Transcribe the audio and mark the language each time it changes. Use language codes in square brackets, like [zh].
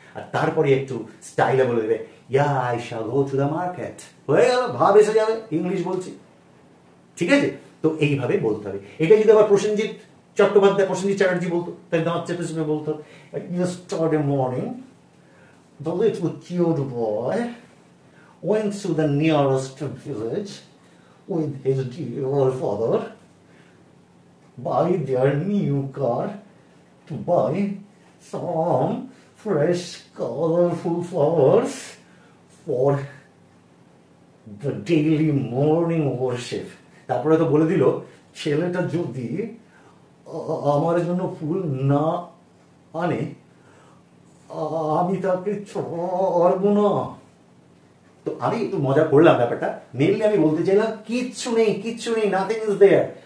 [bn] আর তারপরে একটু স্টাইলে বলে দেবে, [en] Yeah I shall go to the market. [bn] হয়ে গেল, ভাব এসে যাবে, ইংলিশ বলছি। ঠিক আছে? তো এইভাবে বলতে হবে। এটা যদি আবার প্রসেনজিৎ চ্যাটার্জি বলতো, তাই দাঁত চেপে চেপে বলতো, [en] yesterday morning the little cute boy went to the nearest village with his dear father, buy their new car to buy some fresh colorful flowers for the daily morning worship. [bn] তারপরে তো বলে দিল ছেলেটা যদি আমার জন্য ফুল না আনে আমি তাকে ছাড়বো না। তো আমি একটু মজা করলাম ব্যাপারটা, মেনলি আমি বলতে চাইলাম কিচ্ছু নেই, [en] Nothing is there.